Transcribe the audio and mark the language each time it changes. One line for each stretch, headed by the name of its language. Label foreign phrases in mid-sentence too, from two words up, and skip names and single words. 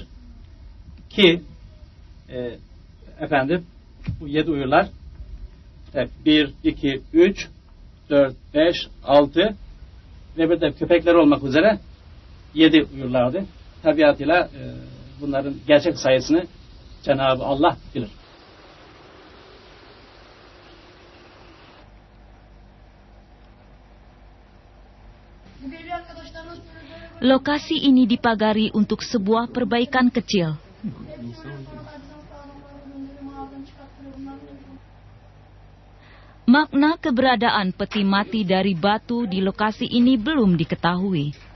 Turkish: Ki efendim bu 7 uyurlar 1, 2, 3, 4, 5, 6 ve bir de köpekler olmak üzere 7 uyurlardı. Tabiatıyla bunların gerçek sayısını Cenab-ı Allah bilir.
Indonesian: Lokasi ini dipagari untuk sebuah perbaikan kecil. Makna keberadaan peti mati dari batu di lokasi ini belum diketahui.